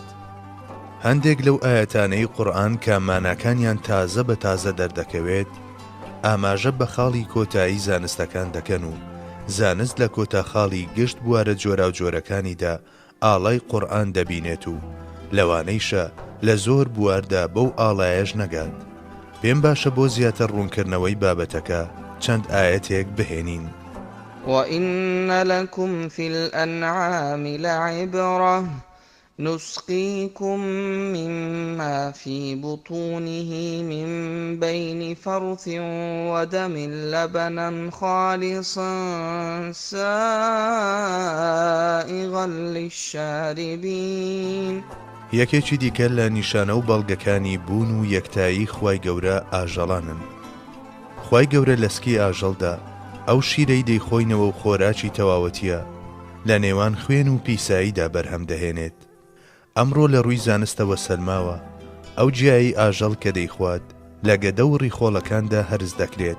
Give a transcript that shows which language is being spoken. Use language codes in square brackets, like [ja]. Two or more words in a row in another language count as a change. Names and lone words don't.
[ckb] هەندێک لەو ئاەتانەی قورئان کە ماناکانیان تازە بە تازە دەردەکەوێت، ئاماژە بە خاڵی کۆتایی زانستەکان دەکەن و زانست لە کۆتاخاڵی گشت بوارە جۆرا و جۆرەکانیدا ئاڵای قورئان دەبینێت و لەوانەیشە لە زۆر بواردا بەو ئاڵایەش نەگات. پێم باشە بۆ زیاتر ڕوونکردنەوەی بابەتەکە چەند ئاەتێک بهێنین. [ar] وَإِنَّ لَكُمْ فِي الْأَنْعَامِ لَعِبْرَةً نُسْقِيكُم مِّمَّا فِي بُطُونِهِ مِن بَيْنِ فَرْثٍ وَدَمٍ لَبَنًا خَالِصًا سَائِغًا لِلشَّارِبِينَ. [ckb] یەکێکی دیکە لە نیشانە و بەڵگەکانی بوون و یەکتایی خوای گەورە ئاژەڵانن. خوای گەورە لەسکی ئاژەڵدا ئەو شیرەی دەیخۆینەوە و خۆراکی تەواوەتیە لە نێوان خوێن و پیساییدا بەرهەم دەهێنێت. ئەمڕۆ لە ڕووی زانستەوە سەلماوە ئەو جیایی ئاژەڵ کە دەیخوات لە گەدە و ڕیخۆڵەکاندا هەرز دەکرێت.